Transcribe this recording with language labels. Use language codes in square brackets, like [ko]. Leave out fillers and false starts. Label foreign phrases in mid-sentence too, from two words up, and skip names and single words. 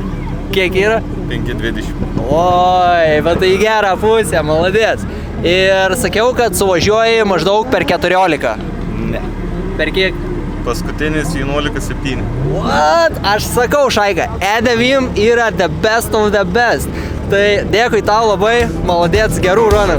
[lt] Kiek yra? 5,20. Oi, bet tai gerą pusę, maladės. Ir sakiau, kad suvažiuoji maždaug per 14. Ne. Per kiek? Paskutinis 11,7. What? Aš sakau, šaiga, E9 yra [en] the best of the best. [lt] Tai dėkui tau labai, maladės, gerų runų.